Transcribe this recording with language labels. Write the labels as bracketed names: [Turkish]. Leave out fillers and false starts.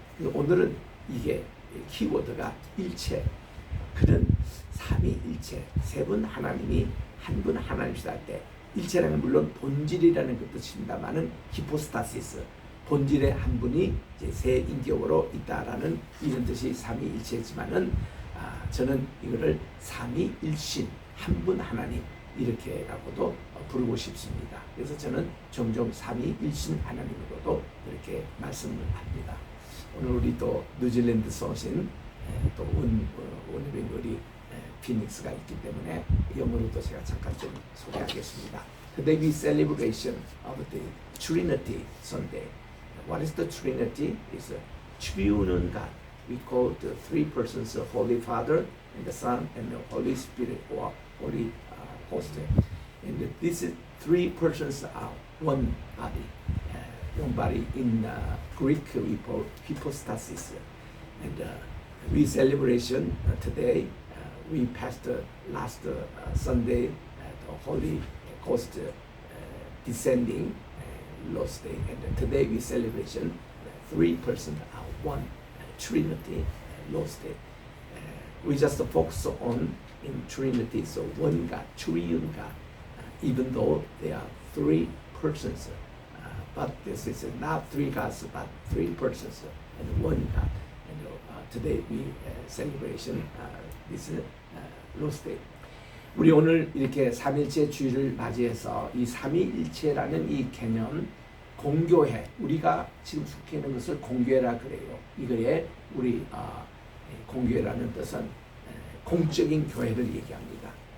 [Korean] 그래서 오늘은 이게 키워드가 일체 그런 삼위일체 세 분 하나님이 한 분 하나님이시다 할 때 일체라는 건 물론 본질이라는 그 뜻입니다만은 히포스타시스 본질의 한 분이 이제 세 인격으로 있다라는 이런 뜻이 삼위일체지만은 저는 이거를 삼위일신 한 분 하나님 이렇게라고도 부르고 싶습니다. 그래서 저는 종종 삼위일신 하나님으로도 이렇게 말씀을 합니다. 오늘 우리 또 뉴질랜드에서 오신 또 원어민 우리 피닉스가 있기 때문에 영어로도 제가 잠깐 좀 소개하겠습니다. [English] Today we celebration of the Trinity Sunday. What is the Trinity? It's a triune God. We call the three persons the Holy Father and the Son and the Holy Spirit or Holy Host. And these three persons are one body. One body in Greek we call hypostasis. And we celebration today. We passed last Sunday the Holy Ghost descending Lord's Day, and today we celebration three persons are one Trinity Lord's Day. We just focus on in Trinity, so one God, triune God, even though there are three persons, but this is not three gods, but three persons and one God. And today we celebration this Lord's Day. [Korean] 우리 오늘 이렇게 삼일체 주일을 맞이해서 이 삼위일체라는 이 개념 공교회 우리가 지금 속해 있는 것을 공교회라 그래요. 이거에 우리 공교회라는 뜻은 공적인 교회를 얘기합니다.